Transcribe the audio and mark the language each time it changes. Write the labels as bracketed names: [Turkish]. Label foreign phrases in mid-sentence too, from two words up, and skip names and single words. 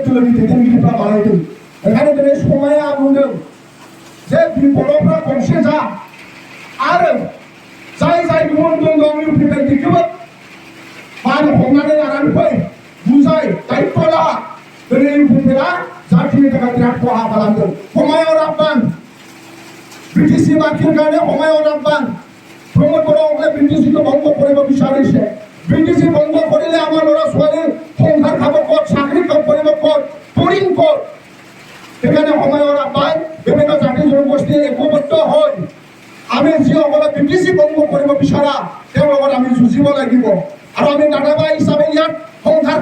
[Bodo] दोलोनि दैदेनगिरिफ्रा बानायदों ओंखायनो दिनै समाया बुंदों जे बर'फ्रा खौसे जा आरो जाय गुबुन दं इउपिपिएल बेखौबो मान हमनानै लानानै फै बुजाय दायित्व ला दिनै इउपिपिएलआ जातिनि थाखाय बिराद खहा खालामदों हमायुं राब्बान बिटिसि बाखिनि কাৰণে हमायुं राब्बान प्रमोद बर'সকলে [Assamese] বিটিচিটো বন্ধ কৰিব বিচাৰিছে বিটিচি বন্ধ কৰিলে আমাৰ ল'ৰা ছোৱালী সংসাৰ খাব ক'ত চাকৰি কৰিব ক'ত পঢ়িম ক'ত সেইকাৰণে হমায়ুং ৰাব্বান বিভিন্ন জাতি জনগোষ্ঠী একত্ৰিত হৈ আমি যিসকলে বিটিচি বন্ধ কৰিব বিচাৰা তেওঁৰ লগত আমি যুঁজিব লাগিব আৰু আমি দাদাবাই হিচাপে ইয়াত সংসাৰ